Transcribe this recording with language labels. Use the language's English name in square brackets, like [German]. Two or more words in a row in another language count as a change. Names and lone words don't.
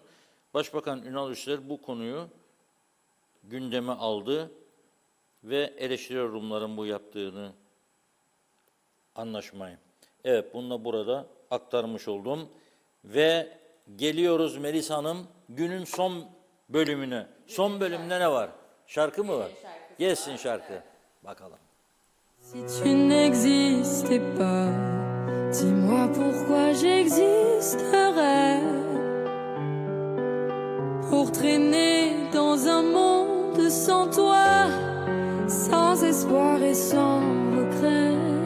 [Turkish] Başbakan Ünal Üsler bu konuyu gündeme aldı ve eleştiriyor Rumların bu yaptığını, anlaşmayı. Evet, bunu da burada aktarmış oldum. Ve geliyoruz Melis Hanım günün son bölümüne. Son bölümde ne var? Şarkı mı var? Gelsin şarkı. Bakalım. [French] Si tu n'existais pas, dis-moi pourquoi j'existerais. Pour traîner dans un monde sans toi, sans espoir et sans regret.